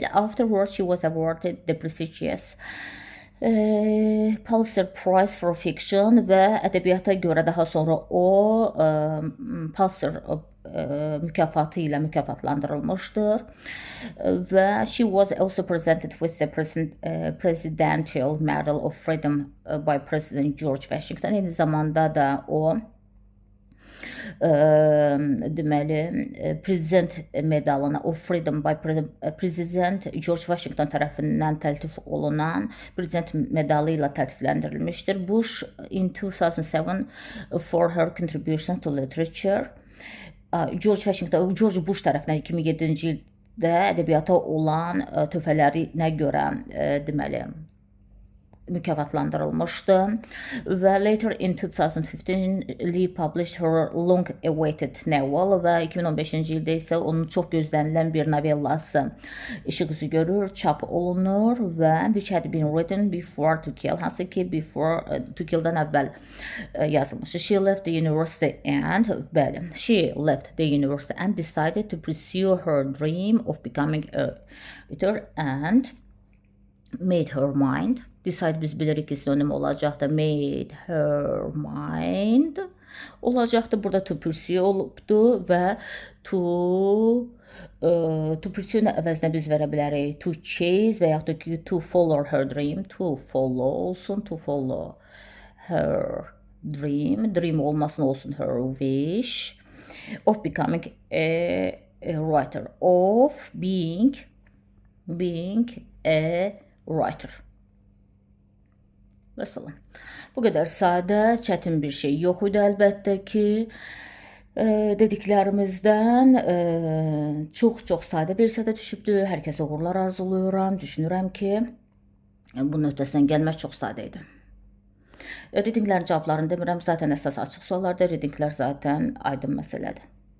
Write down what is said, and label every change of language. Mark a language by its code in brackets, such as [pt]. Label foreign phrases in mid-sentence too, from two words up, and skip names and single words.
[en] Afterwards, she was awarded the prestigious Pulitzer Prize for Fiction [az] və ədəbiyyata görə daha sonra o Pulitzer mükafatı ilə mükafatlandırılmışdır və [en] she was also presented with the Presidential Medal of Freedom by President George Washington. [az] Eyni zamanda da o deməli prezident medalına [en] of Freedom by President George Washington [az] tərəfindən təltif olunan prezident medalı ilə təltifləndirilmişdir. [en] Bush in 2007 for her contributions to literature. [az] George Bush tərəfindən 2007-ci ildə ədəbiyyata olan töhfələrinə görə deməli mükafatlandırılmışdı və [en] later in 2015 Lee published her long-awaited novel [az] və 2015-ci ildə isə onun çox gözlənilən bir novellası işıq üzü görür, çap olunur və [en] which had been written before To Kill, [az] hansı ki To Kill-dan əvvəl yazılmışdı. [en] She left the university and decided to pursue her dream of becoming a writer and made her mind. [az] Decide biz bilirik ki sinonim olacaqdır. [en] Made her mind olacaqdır. [az] Burada [en] to pursue [az] olubdu və [en] to pursue [az] əvəzinə biz verə bilərik [en] to chase [az] və yaxud da ki [en] to follow her dream. To follow olsun. To follow her dream. Dream [az] olmasın olsun [en] her wish. Of becoming a writer. Of being a writer. [az] Mesela bu qədər sadə, çətin bir şey yox idi əlbəttə ki. Dediklərimizdən çox sadə versiyada düşübdü. Hər kəsə uğurlar arzuluyorum. Düşünürəm ki, bunun öhdəsindən gəlmək çox sadə idi. Readinglərin cavablarını demirəm. Zaten əsas açıq suallarda readinglər zaten aydın məsələdir.